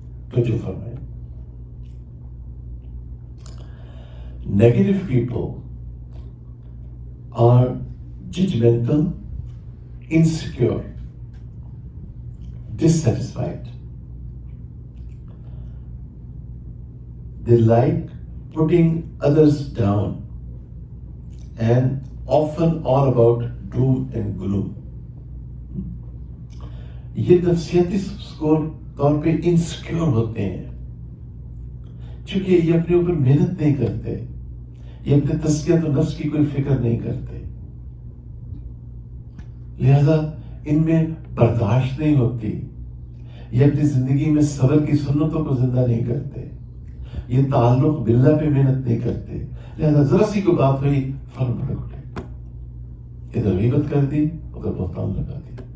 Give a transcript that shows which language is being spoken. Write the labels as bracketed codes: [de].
[ur] تو جو فرمائے، [en] Negative people are judgmental, insecure, dissatisfied. They like putting others down and often all about doom and gloom. [ur] یہ نفسیاتی طور پہ انسیکیور ہوتے ہیں، چونکہ یہ اپنے اوپر محنت نہیں کرتے، یہ اپنے تزکیۃ النفس کی کوئی فکر نہیں کرتے، لہذا ان میں برداشت نہیں ہوتی، یہ اپنی زندگی میں صبر کی سنتوں کو زندہ نہیں کرتے، یہ تعلق باللہ پہ محنت نہیں کرتے، لہذا ذرا سی کوئی بات ہوئی فوراً بھڑک اٹھے، ادھر غیبت کر دی، ادھر بہتان لگا دی.